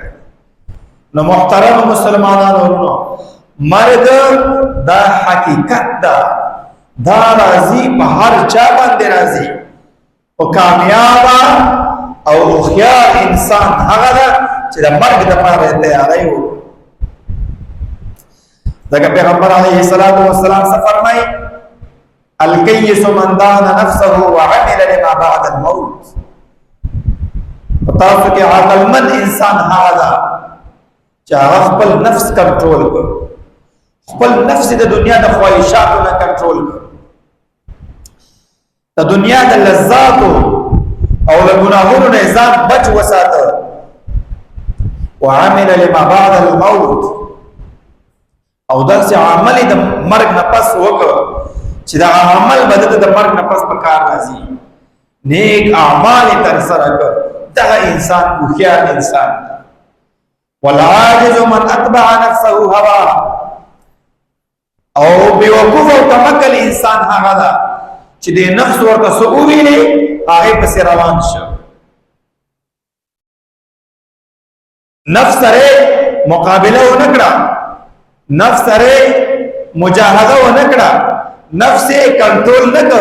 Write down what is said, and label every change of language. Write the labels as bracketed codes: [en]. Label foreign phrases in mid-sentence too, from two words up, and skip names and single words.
[ps] نو محترم مسلمانانو ورونو، مرګ دا حقیقت ده، دا راځي په هر چا باندې راځي. او کامیابه او هوښیار انسان هغه ده چې د مرګ دپاره تیاری وکړي. ځکه پیغمبر [ar] علیه الصلاة والسلام [ps] څه فرمایي؟ [ar] الکیس من دان نفسه وعمل لما بعد الموت. [ps] په تاسو کې عقلمند انسان هغه ده چې هغه خپل نفس کنټرول کړ، خپل نفس د دنیا د خواهشاتو نه کنټرول کړ، د دنیا د لذاتو او د ګناهونو نه ځان بچ وساته. [ar] وعمل لما بعد الموت، [ps] او داسې عمل د مرګ نه پس وکړ چې دا عمل به د مرګ نه پس په کار راځي. نیک اعمال یې ترسره کړ. دغه انسان هوښیار انسان دی. [ar] والعاجز من اتبع نفسه هوا، [ps] او بیوقوف او کمکل انسان هغه ده چې د نفس ورته څه وویلې هغې پسې روان شو. نفس سره مقابله ونه کړه، نفس سره مجاهده ونه کړه، نفس یې کنټرول نه کړ.